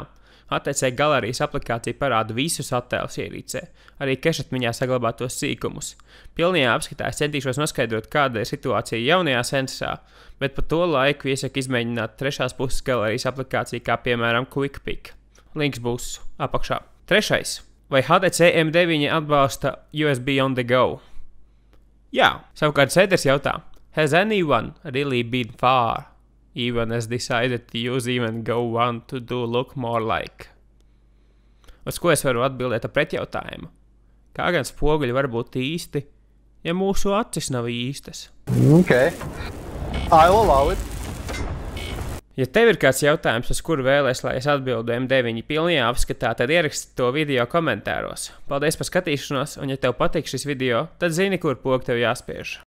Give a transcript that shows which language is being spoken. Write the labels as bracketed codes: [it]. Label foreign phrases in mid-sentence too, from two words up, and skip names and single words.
[lv] HTC galerijas aplikācija parāda visus attēlus ierīcē, arī kešatmiņā saglabātos sīkumus. Pilnajā apskatā es centīšos noskaidrot, kāda ir situācija jaunajā Sensā, bet pa to laiku iesaku izmēģināt trešās puses galerijas aplikāciju, kā piemēram QuickPick. Links būs apakšā. Trešais. Vai HTC M9 atbalsta [en] USB on the go? [lv] Jā. Savukārt Sēders jautā. [en] Has anyone really been far, even as decided to use even Go One to do look more like? [lv] Uz ko es varu atbildēt ar pretjautājumu? Kā gan spoguļi var būt īsti, ja mūsu acis nav īstas? [en] Okay. I'll allow it. [lv] Ja tev ir kāds jautājums, uz kuru vēlēs, lai es atbildu M9 pilnajā apskatā, tad ieraksti to video komentāros. Paldies par skatīšanos, un ja tev patīk šis video, tad zini, kur pogu tev jāspiež.